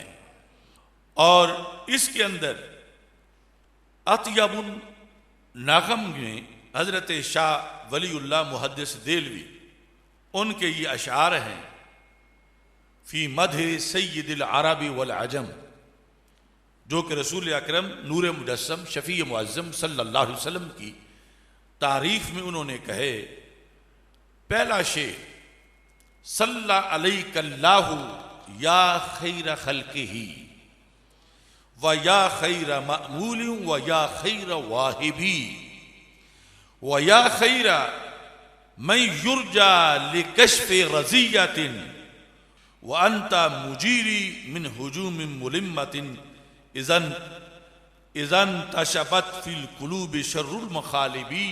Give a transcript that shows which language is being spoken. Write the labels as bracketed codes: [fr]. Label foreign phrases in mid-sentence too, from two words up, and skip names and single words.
[ur] اور اس کے اندر اطیب النغم میں حضرت شاہ ولی اللہ محدث دہلوی ان کے یہ اشعار ہیں [ar] فی مدح سید العرب والعجم، [ur] جو کہ رسول اکرم نور مجسم شفیع معظم [ar] صلی اللہ علیہ وسلم [ur] کی تعریف میں انہوں نے کہے۔ پہلا شعر [ar] صلی علیک اللہ یا خیر خلقہ و یا خیر مأمول و یا خیر واہبی و یا خیر من یرجا لکشف رزیت وانت مجیری من ہجوم ملمت اذن تشبت فی القلوب شر المخالبی۔